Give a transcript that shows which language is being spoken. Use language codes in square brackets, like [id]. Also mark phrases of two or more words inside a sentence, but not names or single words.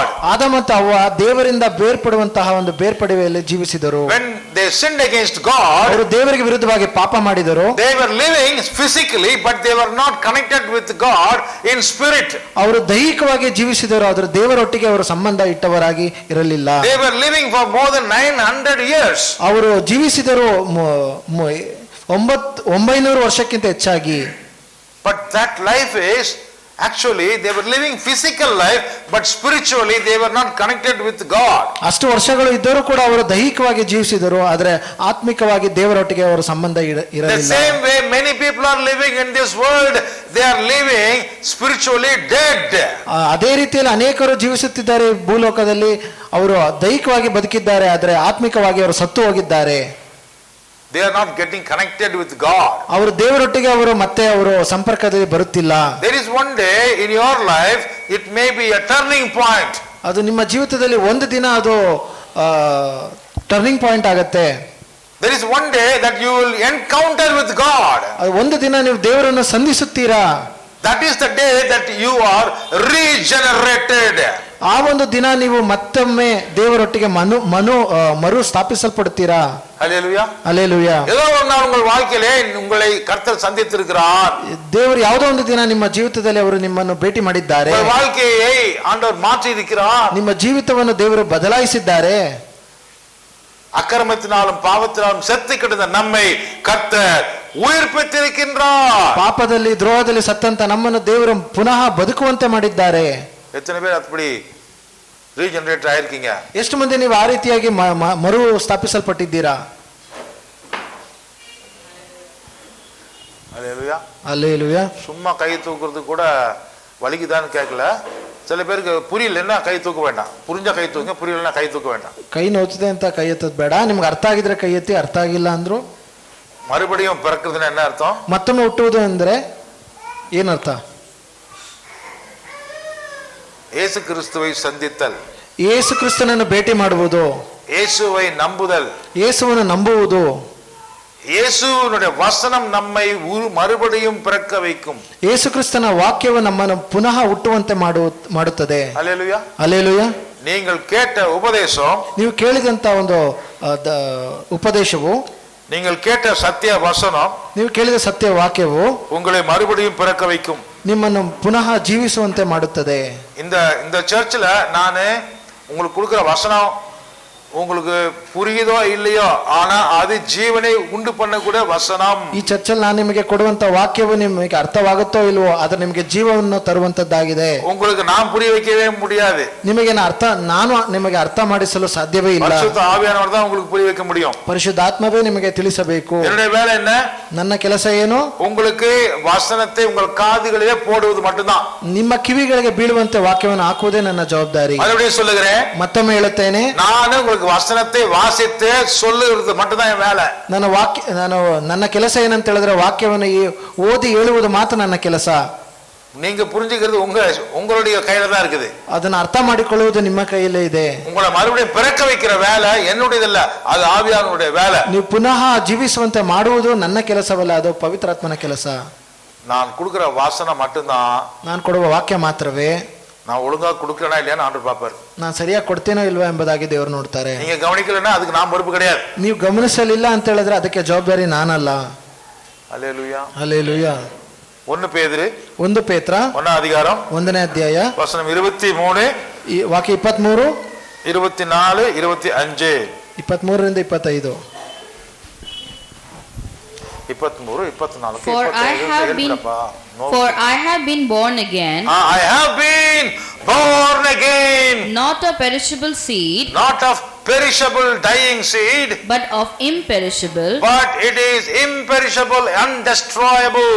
[kn] ಆದ ಮತ್ತು ಅವ್ವ ದೇವರಿಂದ ಬೇರ್ಪಡುವಂತಹ ಒಂದು ಬೇರ್ಪಡುವೆಯಲ್ಲಿ ಜೀವಿಸಿದರು. [en] When they sinned against God, [kn] ಅವರು ದೇವರಿಗೆ ವಿರುದ್ಧವಾಗಿ ಪಾಪ ಮಾಡಿದರು. [en] they were living physically, but they were not connected with God in spirit. [kn] ಅವರು ದೈಹಿಕವಾಗಿ ಜೀವಿಸಿದರು, ಆದರೆ ದೇವರೊಟ್ಟಿಗೆ ಅವರು ಸಂಬಂಧ ಇಟ್ಟವರಾಗಿ ಇರಲಿಲ್ಲ. [en] They were living for more than 900 years. [kn] ಅವರು ಜೀವಿಸಿದರು 900 ವರ್ಷಕ್ಕಿಂತ ಹೆಚ್ಚಾಗಿ. [en] But that life is actually they were living physical life, but spiritually they were not connected with God. [kn] ಅಷ್ಟು ವರ್ಷಗಳು ಇದ್ದರೂ ಕೂಡ ಅವರು ದೈಹಿಕವಾಗಿ ಜೀವಿಸಿದರು, ಆದರೆ ಆತ್ಮಿಕವಾಗಿ ದೇವರೊಟ್ಟಿಗೆ ಅವರ ಸಂಬಂಧ [en] The [kn] ಇರಲಿಲ್ಲ. [en] same way many people are living in this world, they are living spiritually dead. [kn] ಅದೇ ರೀತಿಯಲ್ಲಿ ಅನೇಕರು ಜೀವಿಸುತ್ತಿದ್ದಾರೆ ಈ ಭೂಲೋಕದಲ್ಲಿ. ಅವರು ದೈಹಿಕವಾಗಿ ಬದುಕಿದ್ದಾರೆ, ಆದರೆ ಆತ್ಮಿಕವಾಗಿ ಅವರು ಸತ್ತು ಹೋಗಿದ್ದಾರೆ. [en] They are not getting connected with God. [kn] ಅವರು ದೇವರೊಟ್ಟಿಗೆ ಅವರು ಮತ್ತೆ ಅವರು ಸಂಪರ್ಕದಲ್ಲಿ ಬರುತ್ತಿಲ್ಲ. [en] There is one day in your life, it may be a turning point. [kn] ಅದು ನಿಮ್ಮ ಜೀವಿತದಲ್ಲಿ ಒಂದು ದಿನ ಅದು [en] turning point [kn] ಆಗತ್ತೆ. [en] There is one day that you will encounter with God. [kn] ಅದು ಒಂದು ದಿನ ನೀವು ದೇವರನ್ನು ಸಂಧಿಸುತ್ತೀರಾ. [en] That is the day that you are regenerated. [kn] ಆ ಒಂದು ದಿನ ನೀವು ಮತ್ತೊಮ್ಮೆ ದೇವರೊಟ್ಟಿಗೆ ಮರು ಸ್ಥಾಪಿಸಲ್ಪಡುತ್ತೀರಾ. [en] Hallelujah. [kn] ಹಲ್ಲೆಲೂಯಾ. [ta] ஏதோ ஒரு நாள் உங்கள் வாழ்க்கையிலே உங்களை கர்த்தர் சந்தித்திருக்கிறார். [kn] ದೇವರು ಯಾವುದೋ ಒಂದು ದಿನ ನಿಮ್ಮ ಜೀವಿತದಲ್ಲಿ ಅವರು ನಿಮ್ಮನ್ನು ಭೇಟಿ ಮಾಡಿದ್ದಾರೆ. [ta] உங்கள் வாழ்க்கையை ஆண்டவர் மாற்றி இருக்கிறார். [kn] ನಿಮ್ಮ ಜೀವಿತವನ್ನು ದೇವರು ಬದಲಾಯಿಸಿದ್ದಾರೆ. [ta] அக்கிரமத்தினாலும் பாவத்தினாலும் செத்து கிடந்த நம்மை கர்த்தர் உயிர்ப்பித்திருக்கின்றார். [kn] ಪಾಪದಲ್ಲಿ ದ್ರೋಹದಲ್ಲಿ ಸತ್ತಂತ ನಮ್ಮನ್ನು ದೇವರು ಪುನಃ ಬದುಕುವಂತೆ ಮಾಡಿದ್ದಾರೆ. [ta] எத்தனை பேர் அப்படி ரீஜெனரேட் ஆயிருக்கீங்க? [kn] ಎಷ್ಟು ಮಂದಿ ನೀವು ಆ ರೀತಿಯಾಗಿ ಮರು ಸ್ಥಾಪಿಸಲ್ಪಟ್ಟಿದ್ದೀರಾ? [ta] அல்லேலூயா. [kn] ಹಲ್ಲೆಲೂಯಾ. [ta] சும்மா கை தூக்குறது கூட வலிக்குதான்னு கேட்கல. சில பேருக்கு புரியலன்னா கை தூக்க வேண்டாம். புரிஞ்சா கை தூக்குங்க, புரியலன்னா கை தூக்க வேண்டாம். [kn] ಕೈ ನೋವುತ್ತಿದೆ ಅಂತ ಕೈ ಎತ್ತೋದು ಬೇಡ. ನಿಮ್ಗೆ ಅರ್ಥ ಆಗಿದ್ರೆ ಕೈ ಎತ್ತಿ, ಅರ್ಥ ಆಗಿಲ್ಲ ಅಂದ್ರು [ta] மறுபடியும் பிறக்குதுன்னா என்ன அர்த்தம்? [kn] ಮತ್ತೊಮ್ಮೆ ಹುಟ್ಟುವುದು ಅಂದ್ರೆ ಏನರ್ಥ? [ta] இயேசு கிறிஸ்துவை சந்தித்தல், [kn] ಯೇಸು ಕ್ರಿಸ್ತನನ್ನು ಭೇಟಿ ಮಾಡುವುದು, [ta] இயேசுவை நம்புதல், [kn] ಯೇಸುವನ್ನು ನಂಬುವುದು, [ta] இயேசுவினுடைய வசனம் நம்மை மறுபடியும் பிறக்க வைக்கும். [kn] ಯೇಸು ಕ್ರಿಸ್ತನ ವಾಕ್ಯವು ನಮ್ಮನ್ನು ಪುನಃ ಹುಟ್ಟುವಂತೆ ಮಾಡುತ್ತದೆ. [ta] அல்லேலூயா. [kn] ಹಲ್ಲೆಲೂಯಾ. [ta] நீங்கள் கேட்ட உபதேசம், [kn] ನೀವು ಕೇಳಿದಂತ ಒಂದು ಉಪದೇಶವು, [ta] நீங்கள் கேட்ட சத்திய வசனம், [kn] ನೀವು ಕೇಳಿದ ಸತ್ಯ ವಾಕ್ಯವು [ta] உங்களை மறுபடியும் பிறக்க வைக்கும். [kn] ನಿಮ್ಮನ್ನು ಪುನಃ ಜೀವಿಸುವಂತೆ ಮಾಡುತ್ತದೆ. [ta] இந்த சர்ச்சில் நான் உங்களுக்கு கொடுக்குற வசனம் உங்களுக்கு புரியுதோ இல்லையோ, ஆனா அது ஜீவனை உண்டு பண்ணக்கூடிய ವಸನಂ. [kn] ಈ ಚರ್ಚಲ್ಲಿ ನಾನು ನಿಮಗೆ ಕೊಡುವಂತ ವಾಕ್ಯವು ನಿಮಗೆ ಅರ್ಥವಾಗುತ್ತೋ ಇಲ್ವೋ, ಆದ್ರೆ ನಿಮಗೆ ಜೀವವನ್ನು ತರುವಂತದ್ದಾಗಿದೆ. [ta] உங்களுக்கு நான் புரிய வைக்கவே முடியாது. [kn] ನಾನು ನಿಮಗೆ ಅರ್ಥ ಮಾಡಿಸಲು ಸಾಧ್ಯವೇ ಇಲ್ಲ. [ta] பரிசுத்த ஆவியானவர் தான் உங்களுக்கு புரிய வைக்க முடியும். [kn] ಪರಿಶುದ್ಧಾತ್ಮವೇ ನಿಮಗೆ ತಿಳಿಸಬೇಕು. [ta] என்னுடைய வேலை என்ன? [kn] ನನ್ನ ಕೆಲಸ ಏನು? [ta] உங்களுக்கு வசனத்தை உங்கள் காதுகளிலே போடுவது மட்டும்தான். [kn] ನಿಮ್ಮ ಕಿವಿಗಳಿಗೆ ಬೀಳುವಂತೆ ವಾಕ್ಯವನ್ನು ಹಾಕುವುದೇ ನನ್ನ ಜವಾಬ್ದಾರಿ. [ta] மறுபடியும் சொல்லுகிறேன், [kn] ಮತ್ತೊಮ್ಮೆ ಹೇಳುತ್ತೇನೆ, [ta] ನಾನು உங்களுக்கு வசனத்தை வாசித்து சொல்லுகிறது மட்டும்தான் என் வேலை. [kn] ನನ್ನ ಕೆಲಸ ಏನಂತ ಹೇಳಿದ್ರೆ ವಾಕ್ಯವನ್ನು ಓದಿ ಹೇಳುವುದು ಮಾತ್ರ ನನ್ನ ಕೆಲಸ. [ta] நீங்க புரிஞ்சுக்கிறது உங்களுடைய கையில தான் இருக்குது. [kn] ಅದನ್ನ ಅರ್ಥ ಮಾಡಿಕೊಳ್ಳುವುದು ನಿಮ್ಮ ಕೈಯಲ್ಲೇ ಇದೆ. [ta] உங்களை மறுபடியும் பிறக்க வைக்கிற வேலை என்னுடையதಲ್ಲ, அது ஆவியானவருடைய வேலை. [kn] ನೀವು ಪುನಃ ಜೀವಿಸುವಂತೆ ಮಾಡುವುದು ನನ್ನ ಕೆಲಸವಲ್ಲ, ಅದು ಪವಿತ್ರಾತ್ಮನ ಕೆಲಸ. [ta] நான் கொடுக்கிற வாசனம் மட்டும்தான், [kn] ನಾನು ಕೊಡುವ ವಾಕ್ಯ ಮಾತ್ರವೇ. [ta] நான் ஒழுங்கா கொடுக்கறேனா இல்லையான்னு ஆண்டவர் பாப்பார். [kn] ನಾನು ಸರಿಯಾಗಿ ಕೊಡ್ತೇನೋ ಇಲ್ವಾ ಎಂಬುದಾಗಿ ದೇವರು ನೋಡ್ತಾರೆ. [ta] நீங்க கவனிக்கலன்னா அதுக்கு நான் பொறுப்பு கிடையாது. [kn] ನೀವು ಗಮನಿಸಲಿಲ್ಲ ಅಂತ ಹೇಳಿದ್ರೆ ಅದಕ್ಕೆ ಜವಾಬ್ದಾರಿ ನಾನಲ್ಲ. [ta] அல்லேலூயா. [kn] ಹಲ್ಲೆಲೂಯಾ. [ta] 1 பேதுரு [kn] 1 ಪೇತ್ರ [ta] 1ನೇ அதிகாரம் [kn] 1ನೇ ಅಧ್ಯಾಯ ವಚನ 23, ವಾಕ್ಯ 23, 24, 25. 23ರಿಂದ 25. 23, 24, [en] For I have been born again. I have been born again. Not of perishable seed. Not of perishable dying seed. But of imperishable. But it is imperishable, undestroyable.